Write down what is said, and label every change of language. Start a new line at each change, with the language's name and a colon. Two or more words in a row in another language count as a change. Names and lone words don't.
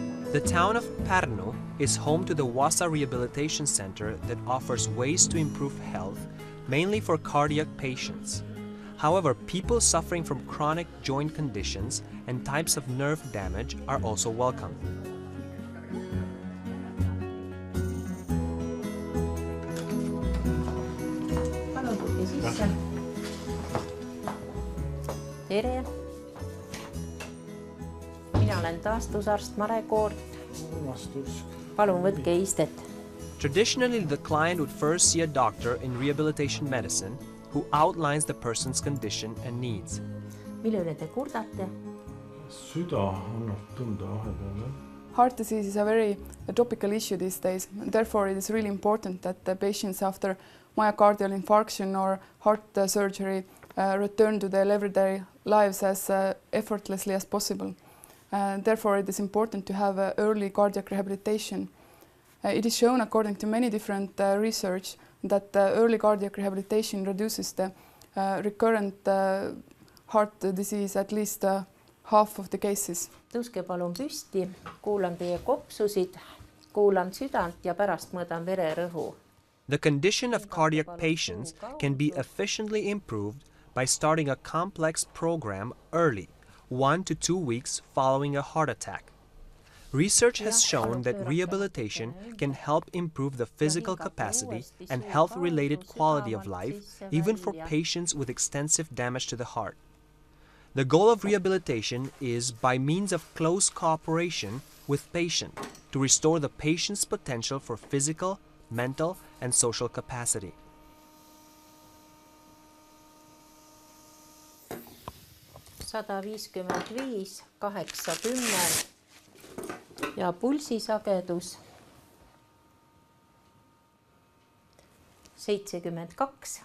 English: The town of Pärnu is home to the Wasa Rehabilitation Center that offers ways to improve health, mainly for cardiac patients. However, people suffering from chronic joint conditions and types of nerve damage are also welcome.
Estonian: Tere! Mina olen taastusarst Mare Koort. Palun võtke istet.
English: Traditionally, the client would first see a doctor in rehabilitation medicine who outlines the person's condition and needs.
Estonian: Mille üle te kurdate? Süda annab tunda vahepeal.
English: Heart disease is a very topical issue these days. Therefore, it is really important that the patients after myocardial infarction or heart surgery return to their everyday lives as effortlessly as possible. Therefore, it is important to have early cardiac rehabilitation. It is shown, according to many different research, that early cardiac rehabilitation reduces the recurrent heart disease at least half of the cases.
Estonian: Tõuske palun püsti, kuulan teie kopsusid, kuulan südant ja pärast mõõdan vererõhu.
English: The condition of cardiac patients can be efficiently improved by starting a complex program early, 1 to 2 weeks following a heart attack. Research has shown that rehabilitation can help improve the physical capacity and health-related quality of life, even for patients with extensive damage to the heart. The goal of rehabilitation is, by means of close cooperation with patient, to restore the patient's potential for physical, mental, and social capacity.
Estonian: Sada 55, 80 ja pulsisagedus 72.